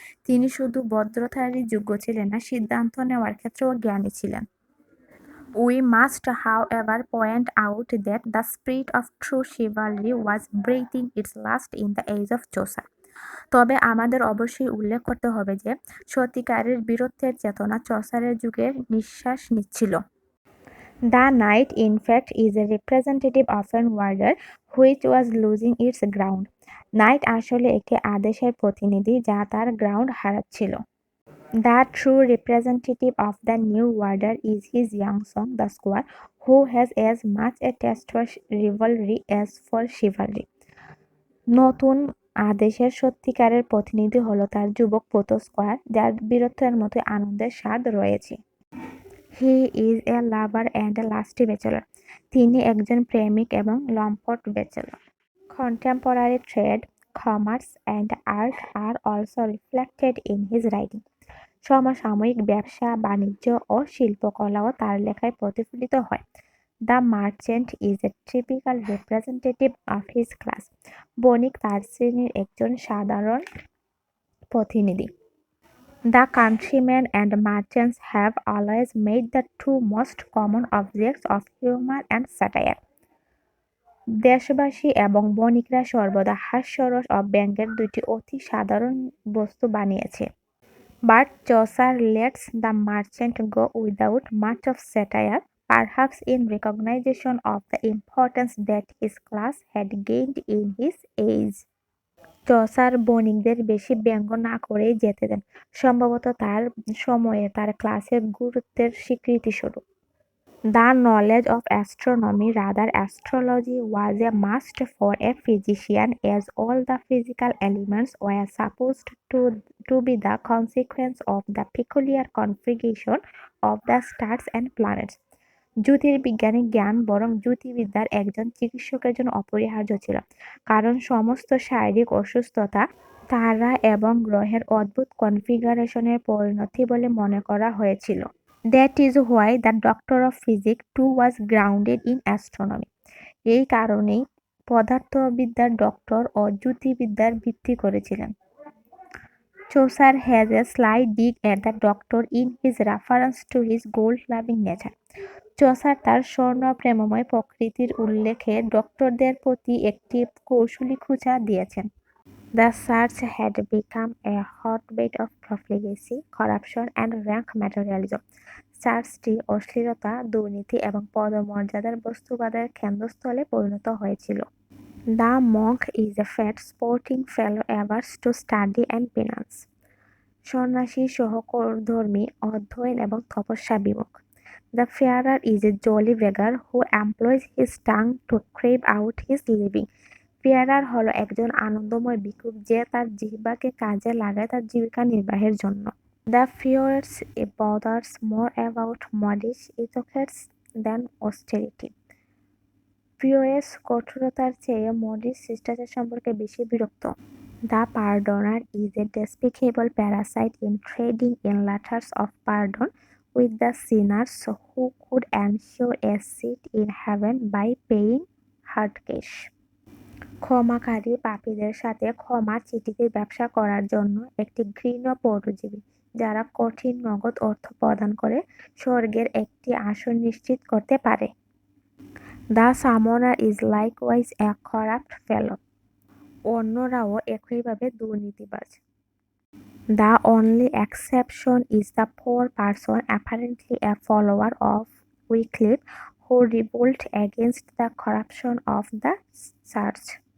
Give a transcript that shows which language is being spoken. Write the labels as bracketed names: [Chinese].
[Bangla] তিনি শুধু ভদ্রতারই যোগ্য ছিলেন না, সিদ্ধান্ত নেওয়ার ক্ষেত্রেও জ্ঞানী ছিলেন। [English] We must, however, point out that the spirit of true chivalry was breathing its last in the age of Chaucer. [Bangla] তবে আমাদের অবশ্যই উল্লেখ করতে হবে যে সত্যিকারের বীরত্বের চেতনা চসারের যুগে নিঃশ্বাস নিচ্ছিল। [English] The knight, in fact, is a representative of an order which was losing its ground. [Bangla] Night আসলে একটি আদেশের প্রতিনিধি যা তার ground হারাচ্ছিল। [English] The true representative of the new order is his young son, the squire, who has as much a taste for rivalry as for chivalry. [Bangla] নতুন আদেশের সত্যিকারের প্রতিনিধি হলো তার যুবক পুত্র স্কয়ার, যার বীরত্বের মতো আনন্দের স্বাদ রয়েছে। [English] He is a lover and a lusty bachelor. [Bangla] তিনি একজন প্রেমিক এবং লম্পট bachelor. [English] Contemporary trade, commerce and art are also reflected in his writing. [Bangla] সমসাময়িক ব্যবসা, বাণিজ্য ও শিল্পকলাও তার লেখায় প্রতিফলিত হয়। [English] The merchant is a typical representative of his class. [Bangla] বণিক তার শ্রেণীর একজন সাধারণ প্রতিনিধি। [English] The countrymen and merchants have always made the two most common objects of humor and satire. [Bangla] দেশবাসী এবং বণিকরা সর্বদা হাস্যরস ও ব্যঙ্গের দুটি অতি সাধারণ বস্তু বানিয়েছে। [English] But Chaucer lets the merchant go without much of satire, perhaps in recognition of the importance that his class had gained in his age. [Bangla] Chaucer বণিকদের বেশি ব্যঙ্গ না করেই যেতে দেন, সম্ভবত তার সময়ে তার ক্লাসের গুরুত্বের স্বীকৃতিস্বরূপ। [English] The knowledge of astronomy, rather astrology, was a must for a physician, as all the physical elements were supposed to be the consequence of the peculiar configuration of the stars and planets. [Bangla] জ্যোতির্বিজ্ঞানী জ্ঞান বরং জ্যোতির্বিদ্যার একজন চিকিৎসকের জন্য অপরিহার্য ছিল, কারণ সমস্ত শারীরিক অসুস্থতা তারা এবং গ্রহের অদ্ভুত কনফিগারেশনের পরিণতি বলে মনে করা হয়েছিল। [English] That is why the doctor of physics too was grounded in astronomy. [Bangla] এই কারণেই পদার্থবিদ্যার ডক্টর ও জ্যোতির্বিদ্যার ভিত্তি করেছিলেন। [English] Chaucer has a sly dig at the doctor in his reference to his gold-loving nature. [Bangla] Chaucer তার স্বর্ণপ্রেমময় প্রকৃতির উল্লেখে ডক্টরদের প্রতি একটি কৌশলী খোঁচা দিয়েছেন। [English] The church had become a hotbed of profligacy, corruption and rank materialism. [Bangla] চার্চটি অশ্লীলতা, দুর্নীতি এবং পদমর্যাদার বস্তুবাদের কেন্দ্রস্থলে পরিণত হয়েছিল। [English] The monk is a fat, sporting fellow averse to study and penance. [Bangla] সন্ন্যাসী সহধর্মী, অধ্যয়ন এবং তপস্যা বিমুখ। [English] The farer is a jolly beggar who employs his tongue to crave out his living. [Bangla] ফেয়ারার হলো একজন আনন্দময় ভিক্ষুক যে তার জিহ্বাকে কাজে লাগায় তার জীবিকা নির্বাহের জন্য। [English] The fierce bothers more about modish ethos than austerity. [Bangla] ফিওরেস কঠোরতার চেয়ে মডিশ শিষ্টাচার সম্পর্কে বেশি বিরক্ত। [English] The pardoner is a despicable parasite in trading in letters of pardon with the sinners who could ensure a seat in heaven by paying hard cash. [Bangla] ক্ষমাকারী পাপীদের সাথে ক্ষমা চিঠিতে ব্যবসা করার জন্য একটি ঘৃণ্য পরজীবী, যারা কঠিন নগদ অর্থ প্রদান করে স্বর্গের একটি আসন নিশ্চিত করতে পারে। [English] The summoner is likewise a corrupt fellow. [Bangla] অন্যরাও একইভাবে দুর্নীতিবাজ। [English] The only exception is the poor person, apparently a follower of Wycliffe, who revolted against the corruption of the church.